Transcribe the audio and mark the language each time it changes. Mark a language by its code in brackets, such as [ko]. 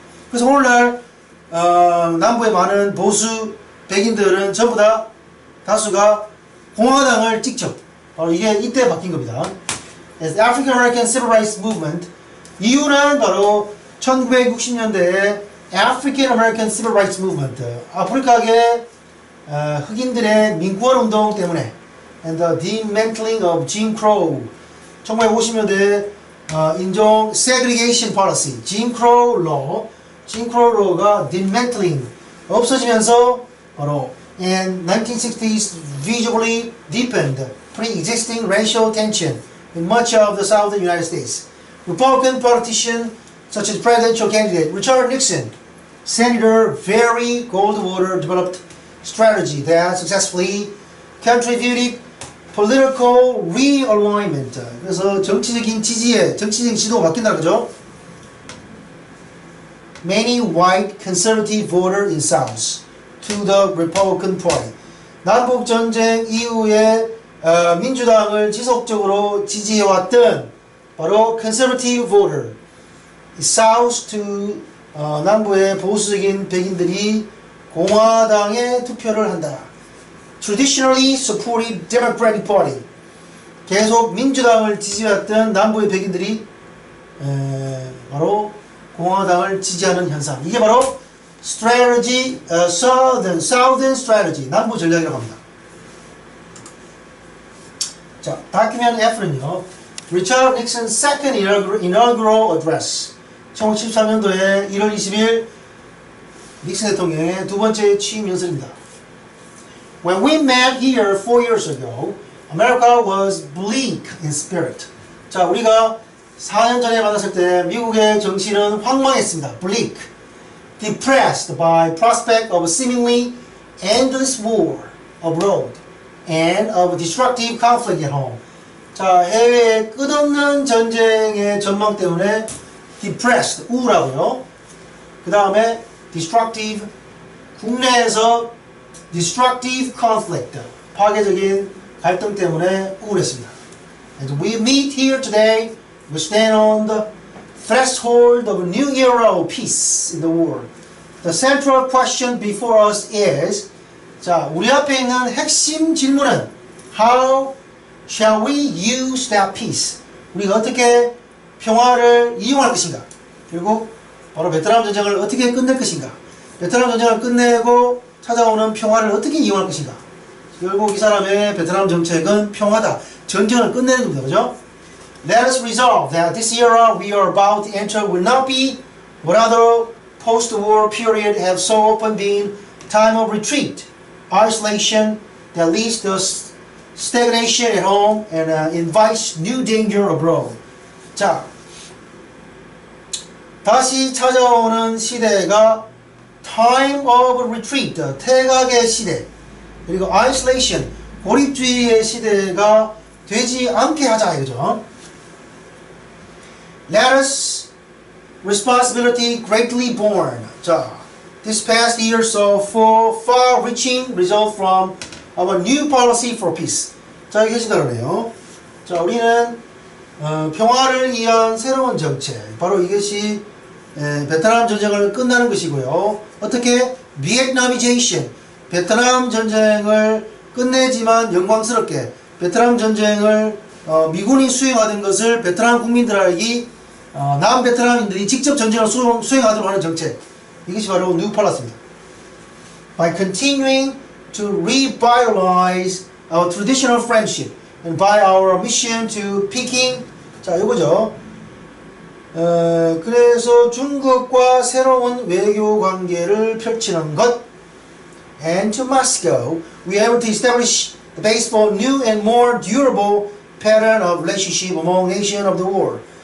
[ko] 그래서 오늘날 남부의 많은 보수 백인들은 전부 다 다수가 공화당을 찍죠. 바로 이게 이때 바뀐 겁니다. [en] As African American Civil Rights Movement, [ko] 이유는 바로 1960년대에 [en] African American Civil Rights Movement, [ko] 아프리카계 흑인들의 민권 운동 때문에 [en] and the dismantling of Jim Crow, [ko] 1950년대 인종 [en] segregation policy, Jim Crow law가 dismantling, [ko] 없어지면서 바로 [en] in 1960s visibly deepened pre-existing racial tension in much of the southern United States. Republican politicians such as presidential candidate Richard Nixon, Senator Barry Goldwater developed strategy that successfully contributed political realignment. [ko] 그래서 정치적인 지도가 바뀐다 그죠? [en] Many white conservative voters in South to the Republican Party. [ko] 남북 전쟁 이후에 민주당을 지속적으로 지지해왔던 바로 [en] conservative voter, South to [ko] 남부의 보수적인 백인들이 공화당에 투표를 한다. [en] Traditionally supported Democratic Party. [ko] 계속 민주당을 지지했던 남부의 백인들이 바로 공화당을 지지하는 현상. 이게 바로 strategy, Southern strategy, 남부 전략이라고 합니다. 자, [en] document F는요, Richard Nixon's second inaugural address. [ko] 1973년도에 1월 20일 닉슨 대통령의 두 번째 취임 연설입니다. [en] When we met here 4 years ago, America was bleak in spirit. [ko] 자, 우리가 4년 전에 만났을 때 미국의 정치는 황망했습니다. bleak. [en] depressed by prospect of a seemingly endless war abroad and of destructive conflict at home. [ko] 자, 해외의 끝없는 전쟁의 전망 때문에 depressed, 우울하고요. 그 다음에 destructive, 국내에서 destructive conflict, 파괴적인 갈등 때문에 우울했습니다. [en] As we meet here today, we stand on the threshold of a new era of peace in the world. The central question before us is, [ko] 자, 우리 앞에 있는 핵심 질문은 [en] How shall we use that peace? [ko] 우리가 어떻게 평화를 이용할 것인가? 그리고 바로 베트남 전쟁을 어떻게 끝낼 것인가? 베트남 전쟁을 끝내고 찾아오는 평화를 어떻게 이용할 것인가? 결국 이 사람의 베트남 정책은 평화다. 전쟁을 끝내는 겁니다. 그죠? [en] Let us resolve that this era we are about to enter will not be what other post-war period have so often been time of retreat, isolation that leads to stagnation at home and invites new danger abroad. [ko] 자, 다시 찾아오는 시대가 [en] time of retreat, [ko] 태각의 시대, 그리고 isolation, 고립주의의 시대가 되지 않게 하자 이거죠. [en] Let us responsibility greatly borne. [ko] 자, [en] this past year saw four far-reaching results from our new policy for peace. [ko] 자, 여기 계시다 그러네요. 자, 우리는 평화를 위한 새로운 정책, 바로 이것이 베트남 전쟁을 끝나는 것이고요. 어떻게? Vietnamization, 베트남 전쟁을 끝내지만 영광스럽게 베트남 전쟁을 미군이 수행하던 것을 베트남 국민들에게 남베트남인들이 직접 전쟁을 수행하도록 하는 정책, 이것이 바로 뉴 폴리시입니다. [en] By continuing to revitalize our traditional friendship and by our mission to Peking, [ko] 자, 이거죠. 그래서 중국과 새로운 외교 관계를 펼치는 것, [en] and to Moscow, we aim to establish the base for new and more durable pattern of relationship among nations of the world.